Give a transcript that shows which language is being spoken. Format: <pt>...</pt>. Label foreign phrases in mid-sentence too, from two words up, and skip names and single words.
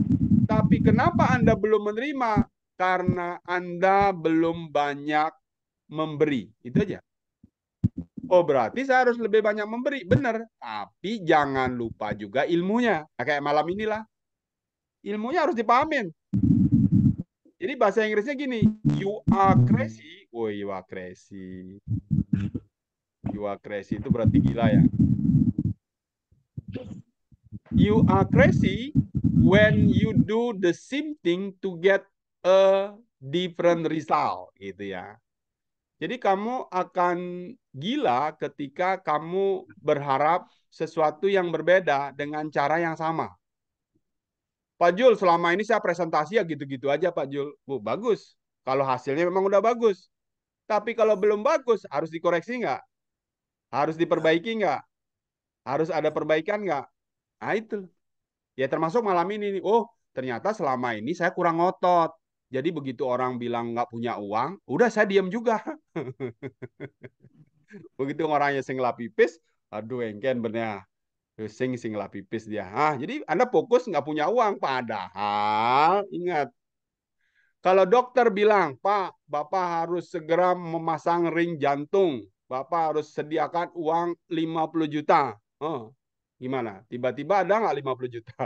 <id>Tapi kenapa Anda belum menerima? Karena Anda belum banyak memberi. Itu aja. Oh, berarti saya harus lebih banyak memberi. Benar. Tapi jangan lupa juga ilmunya. Nah, kayak malam inilah. Ilmunya harus dipahamin. Jadi Jadi bahasa Inggrisnya gini,</id> <en>you are crazy. Oh, you are crazy. You are crazy</en> <id>itu berarti gila ya.</id> <en>You are crazy when you do the same thing to get a different result,</en> <id>gitu ya. Jadi kamu akan gila ketika kamu berharap sesuatu yang berbeda dengan cara yang sama. Pak Jul, selama ini saya presentasi ya gitu-gitu aja Pak Jul. Bu, bagus. Kalau hasilnya memang udah bagus. Tapi kalau belum bagus, harus dikoreksi nggak? Harus diperbaiki nggak? Harus ada perbaikan nggak? Nah itu. Ya termasuk malam ini nih. Oh, ternyata selama ini saya kurang ngotot. Jadi begitu orang bilang nggak punya uang, udah saya diam juga. Begitu orangnya</id> <ban>sing pipis, aduh engken bener. Sing pipis dia.</ban> <id>Jadi Anda fokus nggak punya uang. Padahal ingat, kalau dokter bilang, Pak, Bapak harus segera memasang ring jantung. Bapak harus sediakan uang 50 juta. Oh, gimana? Tiba-tiba ada nggak 50 juta?</id>